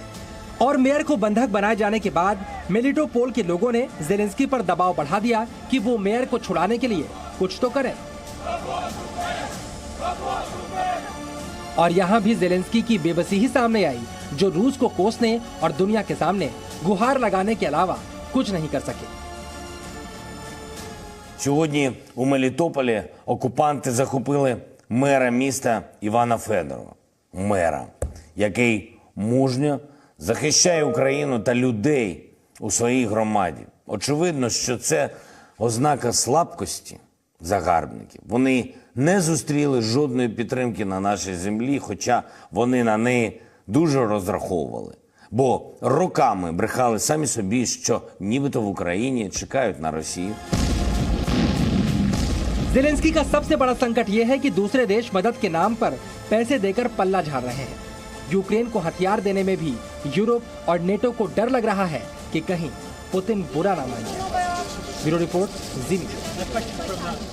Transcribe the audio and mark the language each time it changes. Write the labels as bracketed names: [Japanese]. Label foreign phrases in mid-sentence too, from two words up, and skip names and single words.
[Hindi] और मेयर को बंधक बनाए जाने के बाद मेलिटोपोल के लोगों ने ज़ेलेंस्की पर दबाव बढ़ा दिया कि वो मेयर को छुड़ाने के लिए कुछ तो करें। और यहाँ भी ज़ेलेंस्की की बेबसी ही सामने आई, जो रूस को कोसने और दुनिया के सामने गुहार लगाने के अलावा कुछ नहीं कर सके। [Ukrainian] Сьогодні у Мелітополі окупанти захопили мера міста Івана Федорова. Мера, який мужньо захищає Україну та людей у своїй громаді. Очевидно, що це ознака слабкості загарбників. Вони не зустріли жодної підтримки на нашій землі, хоча вони на неї дуже розраховували. Бо роками брехали самі собі, що нібито в Україні чекають на Росію. [Hindi] ज़ेलेंस्की का सबसे बड़ा संकट ये है कि दूसरे देश मदद के नाम पर पैसे देकर पल्ला झाड़ रहे हैं। यूक्रेन को हथियार देने में भी यूरोप और नेटो को डर लग रहा है कि कहीं पुतिन बुरा ना मान जाए। [English] Bureau report, [Hindi] जी मीडिया।